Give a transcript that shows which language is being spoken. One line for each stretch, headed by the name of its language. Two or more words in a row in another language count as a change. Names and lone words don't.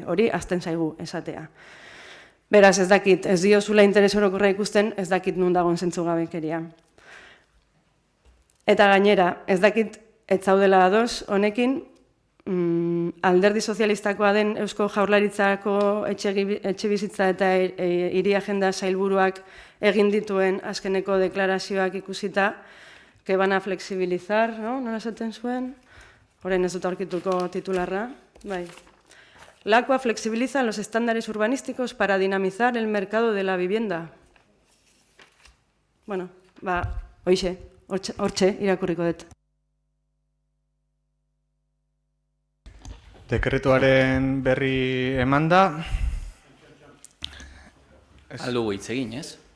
Basque: Hori azten zaigu esatea. Beraz, ez dakit, ez diozula interes orokorra ikusten, ez dakit nun dagoen zentzugabekeria. Eta gainera, ez dakit ez zaudela ados honekin, alderdi sozialistakoa den Eusko Jaurlaritzako etxebizitza eta hiri agenda sailburuak egin dituen azkeneko deklarazioak ikusita,
Spanish: que van a flexibilizar, no?
Basque: Nola esaten zuen? Orain ez dut aurkituko titularra. Bai.
Spanish: LACUA flexibiliza los estándares urbanísticos para dinamizar el mercado de la vivienda.
Basque: Bueno, hortxe, irakurriko dut. Dekretuaren berri eman da. Aldugu hitz egin, ez?